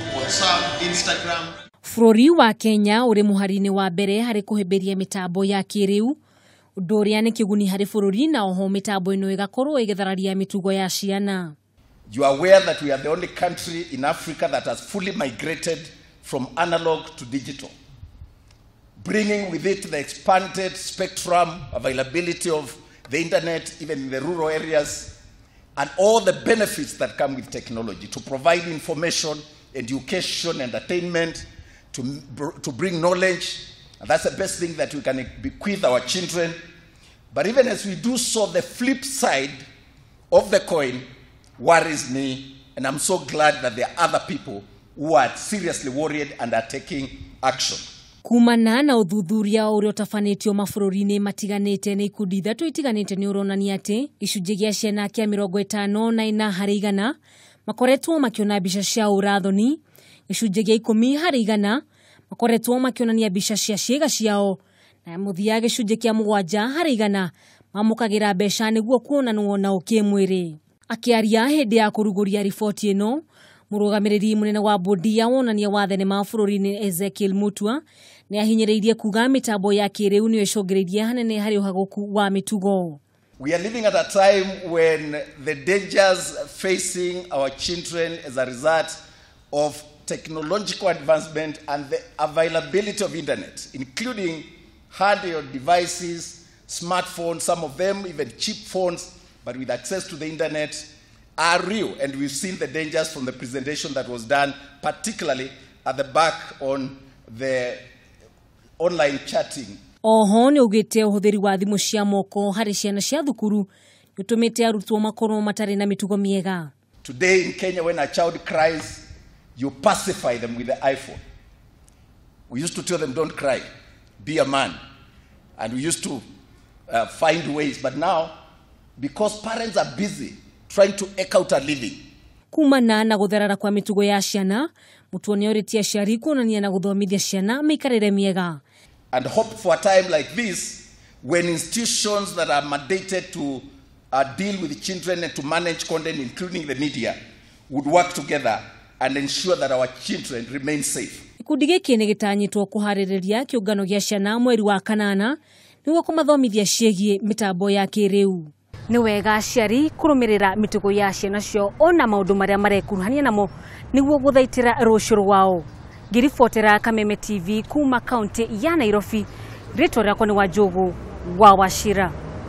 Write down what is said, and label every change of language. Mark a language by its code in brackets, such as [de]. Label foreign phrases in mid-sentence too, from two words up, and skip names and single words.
[ki] WhatsApp, Instagram. Bũrũri wa Kenya uri muharine wa mbere hari kuhĩmbĩria mitambo ya kĩrĩu, ũndũ ũrĩa nĩ kĩguni harĩ bũrũri na oho mitambo ĩno ĩgakorwo ĩgĩthararia mĩtugo ya ciana. [en] You are aware that we are the only country in Africa that has fully migrated from analog to digital, bringing with it the expanded spectrum availability of the internet, even in the rural areas, and all the benefits that come with technology to provide information, education, entertainment, to bring knowledge. And that's the best thing that we can bequeath our children. But even as we do so, the flip side of the coin worries me, and I'm so glad that there are other people who are seriously worried and are taking action. [ki] Kumana na uthuthuria ũrĩa ũtabanĩtio mabũrũri-inĩ matiganĩte nĩ ikundi ithatũ itiganĩte nĩ ũronania atĩ gĩcunjĩ gĩa ciana kĩa 54% makoretwo makiona mbica cia ũrathoni, gĩcunjĩ gĩa 10% makoretwo makionania mbica cia ciĩga ciao, na mũthia gĩcunjĩ kĩa 7% mamũkagĩra mbeca nĩguo kuonanwo na ũkĩmwĩrĩ. Akiaria hĩndĩ ya kũrugũria riboti ĩno, mũrũgamĩrĩri mũnene wa bodi ya wonania wa thenema bũrũri-inĩ Ezekiel Mutua nĩ ahinyĩrĩirie kuga mitambo ya kĩrĩu nĩ ĩcũngĩrĩirie hanene harĩ ũhagũku wa mĩtugo. [en] We are living at a time when the dangers facing our children as a result of technological advancement and the availability of internet, including handheld devices, smartphones, some of them even cheap phones, but with access to the internet, are real. And we've seen the dangers from the presentation that was done, particularly at the back on the online chatting. [ki] Oho nĩ ugĩte ũhũthĩri wa thimũ cia moko harĩ ciana cia thukuru ũtũmĩte arutwo makorwo matarĩ na mĩtugo mĩega. [en] Today in Kenya, when a child cries, you pacify them with the iPhone. We used to tell them, don't cry, be a man. And we used to find ways. But now, because parents are busy trying to eke out a living. [ki] Kumana na gũtherara kwa mĩtugo ya ciana, Mutua nĩ orĩtie aciari kuonania na gũthomithia ciana mĩikarĩre mĩega. [en] And hope for a time like this, when institutions that are mandated to deal with children and to manage content, including the media, would work together and ensure that our children remain safe. [ki] Ikundi gĩkĩ nĩ gĩtanyĩtwo kũharĩrĩria kĩũngano gĩa ciana mweri wa kanana nĩguo kũmathomithia ciĩgiĩ mitambo ya kĩrĩu. Nĩ wega aciari kũrũmĩrĩra mĩtugo ya ciana cio ona maũndũ marĩa marekuruhania namo nĩguo gũthaitĩra rũciũ rwao. Ngiribotera Kameme TV kuma kaunti ya Nairobi, rĩtwa rĩakwa nĩ Wanjũgũ wa Wachira.